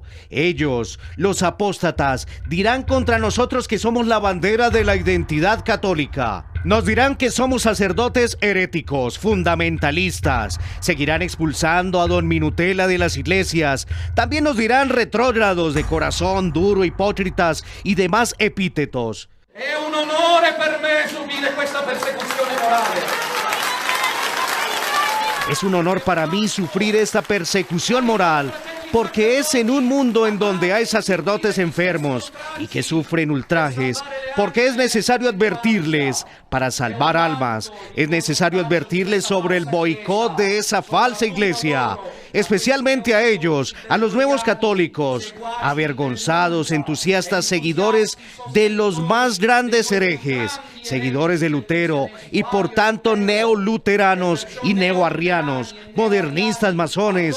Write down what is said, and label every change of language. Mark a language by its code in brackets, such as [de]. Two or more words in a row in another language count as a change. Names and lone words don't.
[es] Ellos, los apóstatas, dirán contra nosotros que somos la bandera de la identidad católica. Nos dirán que somos sacerdotes heréticos, fundamentalistas. Seguirán expulsando a don Minutela de las iglesias. También nos dirán retrógrados, de corazón duro, hipócritas y demás epítetos. [it] È un onore per me subire questa persecuzione morale. [es] Es un honor para mí sufrir esta persecución moral, porque es en un mundo en donde hay sacerdotes enfermos y que sufren ultrajes, porque es necesario advertirles para salvar almas, es necesario advertirles sobre el boicot de esa falsa iglesia, especialmente a ellos, a los nuevos católicos, avergonzados, entusiastas, seguidores de los más grandes herejes, seguidores de Lutero y por tanto neoluteranos y neoarrianos, modernistas, masones.